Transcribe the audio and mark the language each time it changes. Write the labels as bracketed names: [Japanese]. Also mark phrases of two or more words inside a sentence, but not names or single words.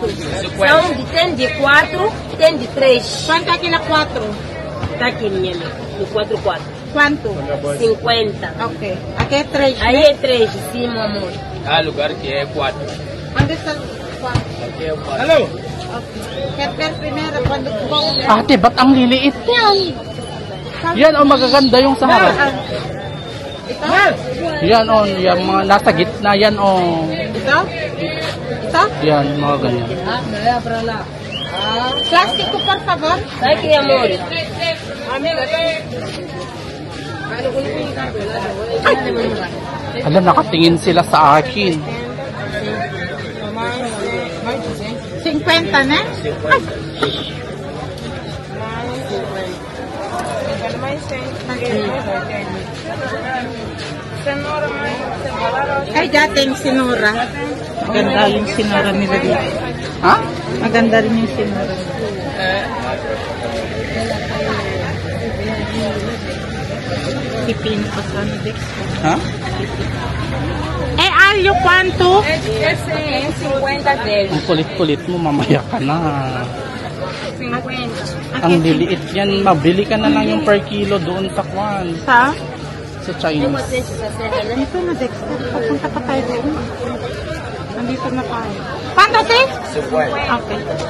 [Portuguese] Tem de 4, tem de 3. Quanto aqui na 4? Tá aqui, minha amiga. No 4, 4. Quanto? 50. Ok. Aqui é 3. Aí é 3 de cima, amor. Ah, lugar que é 4. Onde está 4? Aqui é 4. Hello! Okay. Quer ver primeiro quando [Filipino] Ate, ba't ang liliit yan? Yan, oh, magaganda yung sa harap. Ito? Yan, oh, yung mga nasa gitna, yan, oh. Ito? Ito? Yan, mga ganyan. [Portuguese] Plástico, por favor. Tá aqui, amor. [Filipino] Alam, nakatingin sila sa akin. [Portuguese] 50, né? Ay. [Filipino] Ay, dating sinura. Maganda yung sinura nila dito. Ha? Maganda rin yung sinura. Pipino pa sa Dex. Ha? [Portuguese] Eh, alyo quanto? Esse é 50 dele. [Filipino] Ang kulit-kulit mo, mamaya ka na. 50. Ang liliit yan, mabili ka na lang yung per kilo doon sa Kwan. Sa? Sa Chinese. Dito na, Dex. Papunta pa tayo doon. Nandito na tayo. Quanto, Dex? 50. Okay.